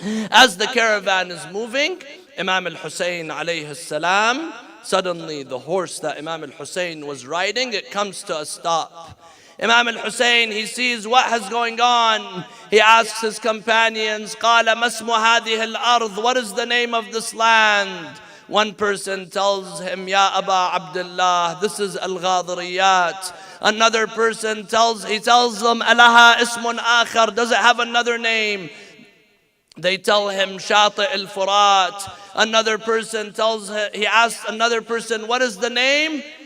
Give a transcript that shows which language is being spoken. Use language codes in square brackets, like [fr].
[en] As the caravan is moving, Imam al-Hussein alayhi salam, suddenly the horse that Imam al-Hussein was riding, it comes to a stop. Imam al-Hussein, he sees what is going on. He asks his companions, [ar] قال ما اسم هذه الأرض? [en] What is the name of this land? One person tells him, "Ya Aba Abdullah, this is Al-Ghadiriyat." Another person tells them, [ar] "Alaha ismun akhar, [en] does it have another name?" They tell him, "Shati al-Furat." Another person he asks another person, "What is the name?"